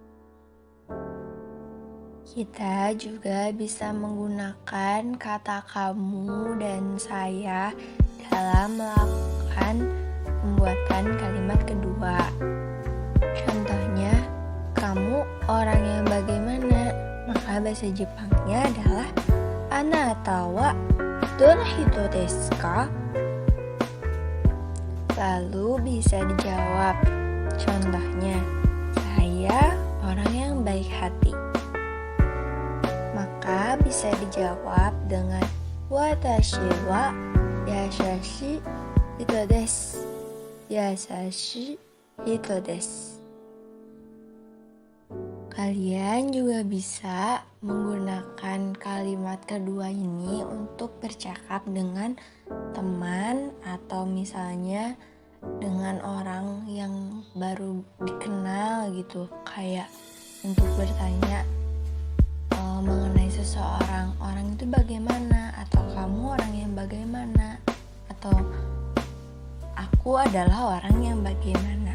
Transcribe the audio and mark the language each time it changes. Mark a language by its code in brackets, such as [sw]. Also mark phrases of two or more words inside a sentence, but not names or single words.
[id] Kita juga bisa menggunakan kata kamu dan saya dalam melakukan pembuatan kalimat kedua. Contohnya, kamu orang yang bagaimana? Maka bahasa Jepangnya adalah [ja] あなたはどんな人ですか? [id] Lalu bisa dijawab. Contohnya, saya orang yang baik hati. Maka bisa dijawab dengan [ja] 私は優しい人です. 優しい人です. [id] Kalian juga bisa menggunakan kalimat kedua ini untuk bercakap dengan teman atau misalnya dengan orang yang baru dikenal gitu, kayak untuk bertanya mengenai seseorang, orang itu bagaimana, atau kamu orang yang bagaimana, atau aku adalah orang yang bagaimana.